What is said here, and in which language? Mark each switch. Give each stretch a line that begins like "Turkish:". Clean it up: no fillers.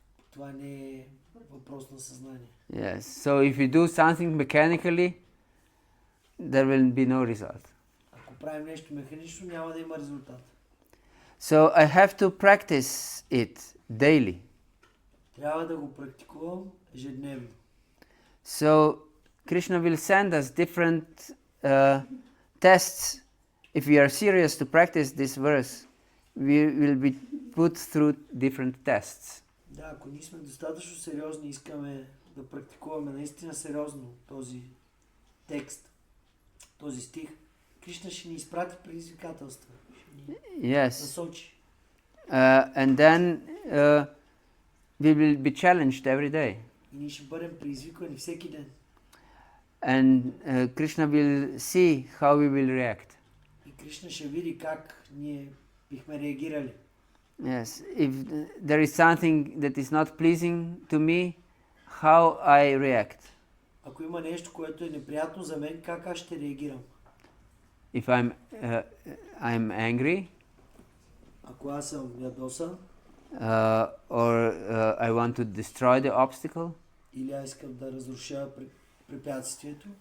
Bulgarian: Това не е въпрос на съзнание.
English: Yes, so if you do something mechanically, there will be no result.
Bulgarian: Ако правим нещо механично, няма да има резултат.
English: So I have to practice it daily.
Bulgarian: Трябва да го практикувам ежедневно.
English: So Krishna will send us different tests. If we are serious to practice this verse, we will be put through different tests.
Bulgarian: Да, ако ние сме достатъчно сериозни, искаме да практикуваме наистина сериозно този текст, този стих, Кришна ще ни изпрати предизвикателства, ще ни насочи.
English: And then we will be challenged every day.
Bulgarian: И ние ще бъдем предизвиквани всеки ден.
English: And Krishna will see how we will react.
Bulgarian: И Кришна ще види как ние бихме реагирали.
English: Yes, if there is something that is not pleasing to me, how I react.
Bulgarian: Ако има нещо, което е неприятно за мен, как аз ще реагирам?
English: If I'm angry,
Bulgarian: ако аз съм ядосан,
English: or I want to destroy the obstacle,
Bulgarian: или аз искам да разруша препятствието,